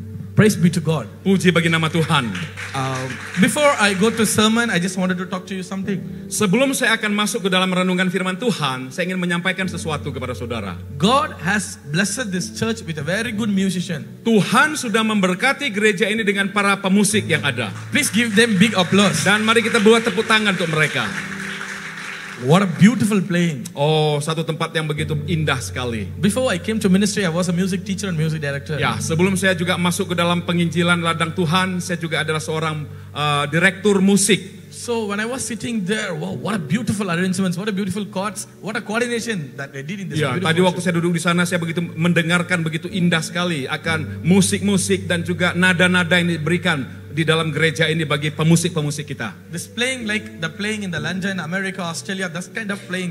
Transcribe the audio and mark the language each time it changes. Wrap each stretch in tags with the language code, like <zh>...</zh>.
<en>Praise be to God.</en> <id>Puji bagi nama Tuhan.</id> <en>Before I go to sermon, I just wanted to talk to you something.</en> <id>Sebelum saya akan masuk ke dalam renungan firman Tuhan, saya ingin menyampaikan sesuatu kepada saudara.</id> <en>God has blessed this church with a very good musician.</en> <id>Tuhan sudah memberkati gereja ini dengan para pemusik yang ada.</id> <en>Please give them big applause.</en> <id>Dan mari kita buat tepuk tangan untuk mereka.</id> <en>What a beautiful playing.</en> <id>Oh, satu tempat yang begitu indah sekali.</id> <en>Before I came to ministry, I was a music teacher and music director.</en> <id>Ya, sebelum saya juga masuk ke dalam penginjilan ladang Tuhan, saya juga adalah seorang direktur musik.</id> <en>So when I was sitting there, wow, what a beautiful arrangements, what a beautiful chords, what a coordination that they did in this.</en> <id>Ya, tadi waktu saya duduk di sana, saya begitu mendengarkan begitu indah sekali akan musik-musik dan juga nada-nada yang diberikan di dalam gereja ini bagi pemusik-pemusik kita.</id> <en>This playing like the playing in the London, America, Australia, that kind of playing.</en>